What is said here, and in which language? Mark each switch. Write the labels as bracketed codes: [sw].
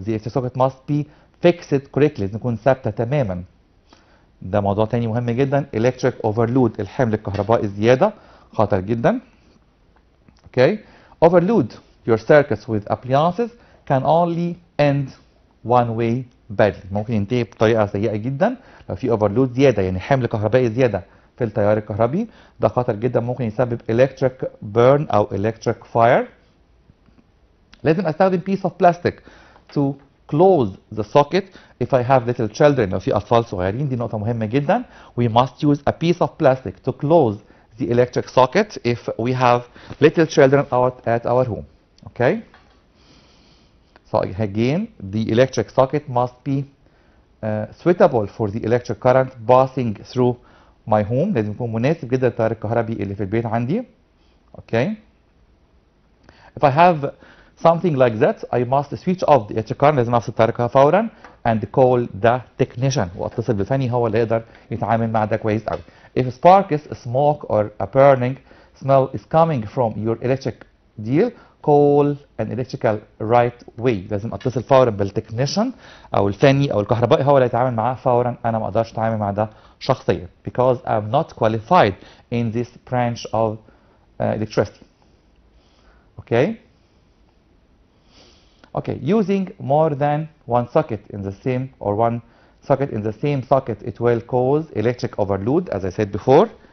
[en] The electric socket must be fixed correctly. [ar] لازم تكون ثابته تماما. ده موضوع تاني مهم جدا. [en] electric overload [ar] الحمل الكهربائي الزياده خطر جدا. [en] Okay, overload your circuits with appliances can only end one way badly. [ar] ممكن ينتهي بطريقه سيئه جدا لو في overload زياده، يعني حمل كهربائي زياده في التيار الكهربي. ده خطر جدا ممكن يسبب [en] electric burn [ar] او [en] electric fire. [ar] لازم استخدم [en] piece of plastic to close the socket if I have little children. [ar] لو في اطفال صغيرين دي نقطه مهمه جدا. [en] We must use a piece of plastic to close the electric socket if we have little children out at our home. Okay, so again the electric socket must be suitable for the electric current passing through my home. [ar] لازم يكون مناسب جدا للتيار الكهربي اللي في البيت عندي. [en] Okay, if I have something like that I must switch off the electric current. [ar] لازم افصل التيار الكهربائي فورا [en] and call the technician [ar] واتصل بالفني هو اللي يقدر يتعامل مع ده كويس قوي. [en] If sparks, smoke or a burning smell is coming from your electric deal, call an electrical right way. [ar] لازم اتصل فورا بالتكنيشن او الفني او الكهربائي هو اللي يتعامل معاه فورا. انا ما اقدرش اتعامل مع ده شخصيا [en] because I'm not qualified in this branch of electricity. Okay. Okay, using more than one socket in the same or one socket in the same socket it will cause electric overload as I said before.